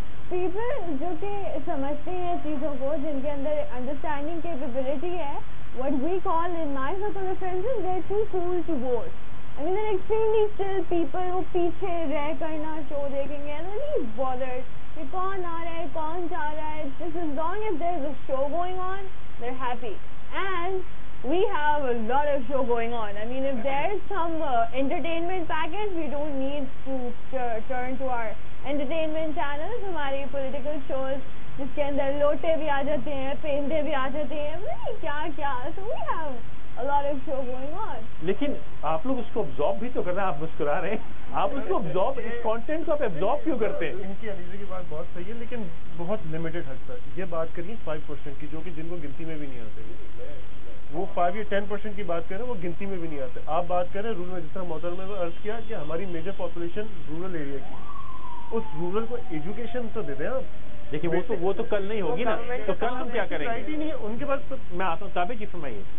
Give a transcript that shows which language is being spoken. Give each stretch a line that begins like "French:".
English: people
Urdu: جو کہ سمجھتے ہیں چیزوں کو جن کے اندر انڈرسٹینڈنگ کیپیبلٹی ہے
English: what we call in my circle of friends is they're too cool to vote. I mean they're extremely still people
Urdu: وہ پیچھے رہ کر نہ شو دیکھیں گے.
English: they're not bothered کہ
Urdu: کون آ رہا ہے کون جا رہا ہے.
English: just as long as there's a show going on they're happy and we have a lot of show going on. I mean if there's some entertainment package we don't need to turn to our entertainment channels.
Urdu: ہماری political shows جس کے اندر لوٹے بھی آ جاتے ہیں پینڈے بھی آ جاتے ہیں کیا کیا.
English: so we have a lot of show going on.
Urdu: لیکن آپ لوگ اس کو ابزارب بھی تو کر رہے ہیں. آپ مسکرا رہے ہیں, آپ اس کو ابزارب اس کانٹینٹ کو آپ ابزارب کیوں کرتے ہیں؟ ان کی علیزے کی بات بہت صحیح ہے لیکن بہت لمیٹڈ حد تک. یہ بات کریے 5% کی جو کہ جن کو گنتی میں بھی نہیں آتے. وہ 5 یا 10% کی بات کر رہے ہیں وہ گنتی میں بھی نہیں آتے. آپ بات کر رہے ہیں رورل میں, جس طرح محترمہ نے عرض کیا کہ ہماری میجر پاپولیشن رورل ایریا کی. اس رورل کو ایجوکیشن تو دے دیں آپ. دیکھیے وہ تو کل نہیں ہوگی نا, تو کل ہم کیا کریں گے؟ نہیں ہے ان کے پاس. میں آتا ہوں تابع جی فرمائیے.